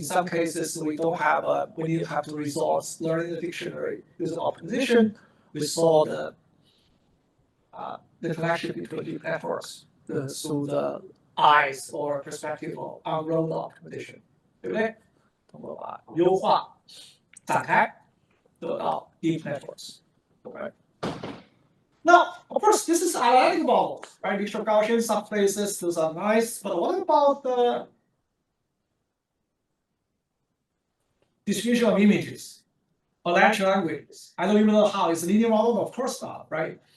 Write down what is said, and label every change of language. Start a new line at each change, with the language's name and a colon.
English: In some cases we don't have we have to resort learning the dictionary using optimization. We saw the connection between deep networks through the eyes or perspective of on-road optimization,
Chinese: 对不对？通过把优化展开得到 deep networks.
English: Okay. Now, of course, this is analytic models, right? Mixture Gaussian, some places those are nice, but what about the distribution of images or natural languages? I don't even know how. It's a linear model? Of course not, right?